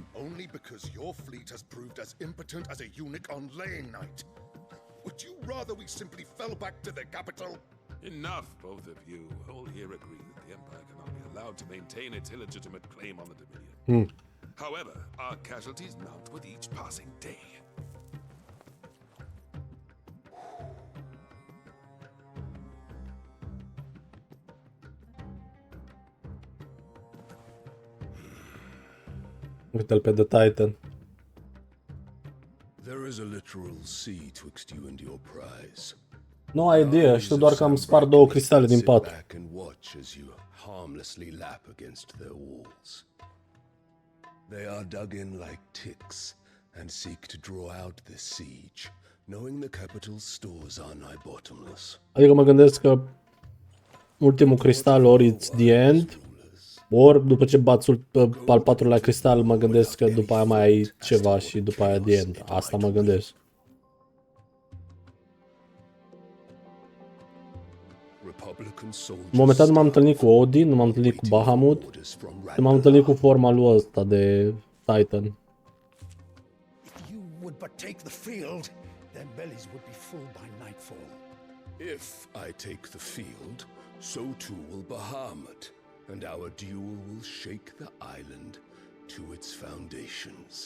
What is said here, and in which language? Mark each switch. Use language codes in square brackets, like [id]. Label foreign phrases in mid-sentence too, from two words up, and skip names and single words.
[en] Only because your fleet has proved as impotent as a eunuch on laying night. Would you rather we simply fell back to the capital? Enough, both of you. All here agree that the Empire cannot be allowed to maintain its illegitimate claim on the Dominion. However, our casualties mount with each passing day. [ro] Uite-l pe The Titan. [en] There is a literal sea twixt you and your prize. [ro] No idee, știu doar că am spart 2 cristale din pat. [en] Sit back and watch as you harmlessly lap against their walls. They are dug in like ticks and seek to draw out this siege, knowing the capital's stores are nigh bottomless. [ro] Adică mă gândesc că ultimul cristal ori [en] it's the end, [ro] ori după ce bați al 4-lea cristal mă gândesc că după aia mai ai ceva și după aia [en] the end. [ro] Asta mă gândesc. Momentan nu m-am întâlnit cu Odin, nu m-am întâlnit cu Bahamut, m-am întâlnit cu forma lui ăsta de Titan. [en] If you would but take the field, their bellies would be full by nightfall. If I take the field, so too will Bahamut, and our duel will shake the island to its foundations.